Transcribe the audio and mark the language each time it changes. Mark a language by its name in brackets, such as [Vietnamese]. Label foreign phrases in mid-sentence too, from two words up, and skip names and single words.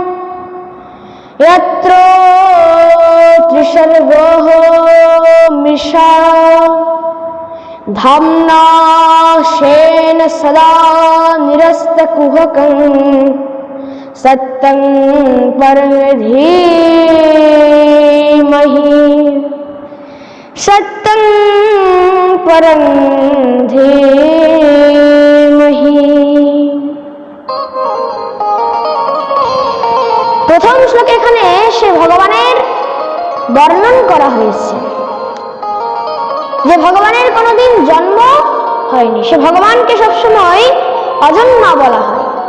[Sanskrit] यत्र त्रिसर्गो मृषा धाम्ना स्वेन सदा निरस्तकुहकं सत्यं परं धीमहि सत्यं परं धीमहि। [Bangla] প্রথম শ্লোকে এখানে সে ভগবানের বর্ণন করা হয়েছে যে ভগবানের কোনোদিন জন্ম হয়নি, সে ভগবানকে সবসময় অজন্মা বলা হয়।